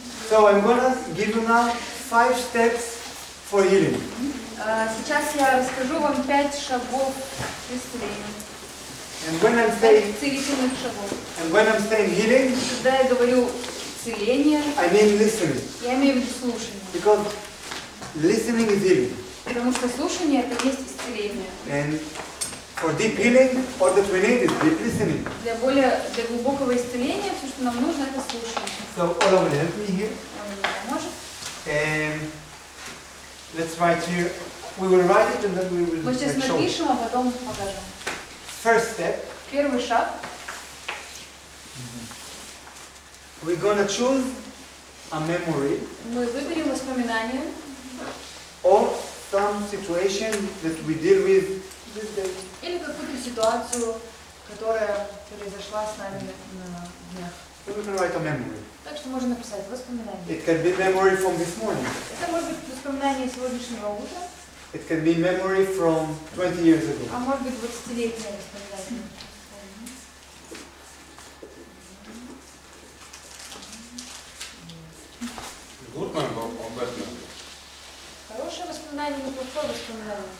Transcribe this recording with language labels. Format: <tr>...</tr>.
<en>So I'm gonna give you now 5 steps for healing.</en> <ru>Сейчас я расскажу вам 5 шагов к исцелению.</ru> <en>And when I'm</en> <ru>5</ru> <en>saying</en> <ru>целительных шагов.</ru> <en>healing,</en> <ru>Когда я говорю целение,</ru> <en>I mean listening.</en> <ru>я имею в виду слушание.</ru> <en>Because listening is healing.</en> <ru>Потому что слушание — это есть исцеление.</ru> <en>And For deep healing, all that we need is deep listening.</en> <ru>Для глубокого исцеления все, что нам нужно, это слушание.</ru> <en>So Ola will help me here.</en> <ru>Он мне поможет.</ru> <en>And let's write here. We will write it and then we will</en> <ru>Мы сейчас</ru> <en>show it.</en> <ru>напишем, а потом покажем.</ru> <en>First step,</en> <ru>Первый шаг.</ru> <en>we're gonna choose a memory</en> <ru>Мы выберем воспоминания</ru> <en>or some situation that we deal with this day.</en> <ru>или какую-то ситуацию, которая произошла с нами на днях.</ru> <en>So we can write a memory.</en> <ru>Так что можно написать воспоминания.</ru> <en>It can be memory from this morning.</en> <ru>Это может быть воспоминание сегодняшнего утра,</ru> <en>It can be memory from 20 years ago.</en> <ru>а может быть 20-летнее воспоминание.</ru> <en>Good man or bad man?</en> <ru>Хорошее воспоминание или плохое воспоминание?</ru>